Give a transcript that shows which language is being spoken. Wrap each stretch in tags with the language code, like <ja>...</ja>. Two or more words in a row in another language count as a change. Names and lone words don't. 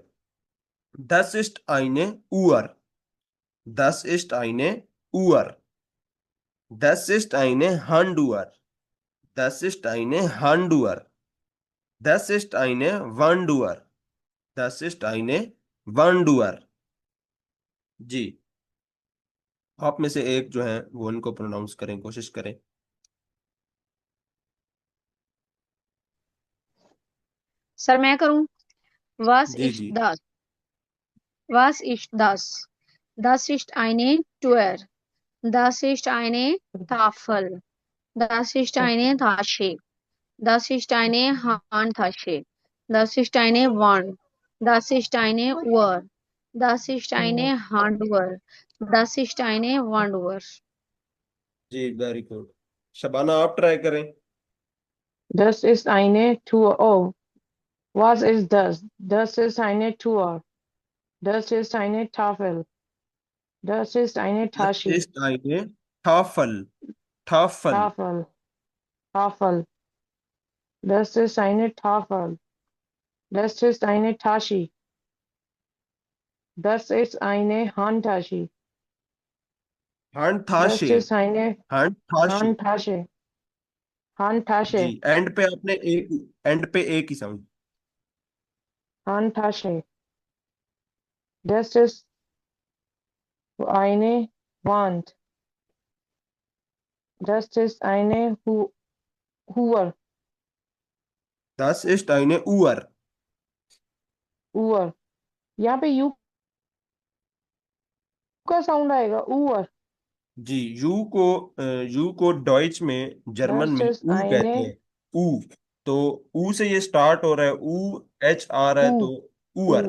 <de>Das ist eine Uhr. Das ist eine Uhr. Das ist eine Handuhr. Das ist eine Handuhr. Das ist eine Wanduhr. Das ist eine Wanduhr।</de> <hi>जी, आप में से एक जो है वो उनको प्रोनाउंस करें, कोशिश करें। सर मैं करूं?</hi> <de>Was</de> <hi>जी</hi> <de>ist</de> <hi>जी</hi> <de>das? Was ist das? Das ist eine Tür. Das ist eine Tafel. Das ist eine Tasche. Das ist eine Handtasche. Das ist eine Wand. Das ist eine Uhr. Das ist eine Handuhr. Das ist eine Wanduhr.</de> <hi>जी,</hi> <en>very good.</en> <hi>शबाना आप ट्राई करें।</hi> <de>Das ist eine Tour. Oh, was ist das? Das ist eine Tour. Das ist eine Tafel. Das ist eine Das Tasche. ist eine Tafel। Tafel। Tafel. Tafel. Das ist eine Tafel. Das ist eine Tasche. Das ist eine Handtasche. Das Handtasche। ist eine Handtasche। Handtasche.</de> <hi>जी,</hi> <de>Handtasche.</de> <hi>एंड पे आपने एक, एंड पे एक ही साउंड।</hi> <de>Handtasche. Das ist eine Wand. Das ist eine Uhr. Das ist eine Uhr। Uhr.</de> <hi>यहाँ पे यू का साउंड आएगा उर। जी, यू को डॉइच में, जर्मन</hi> <de>Das</de> <hi>में</hi> <de>ist</de> <hi>ऊ कहते</hi> <de>eine</de> <hi>हैं। ऊ। तो ऊ से ये स्टार्ट हो रहा है, ऊ एच आ रहा है, तो</hi> <de>U. ऊअर।</de>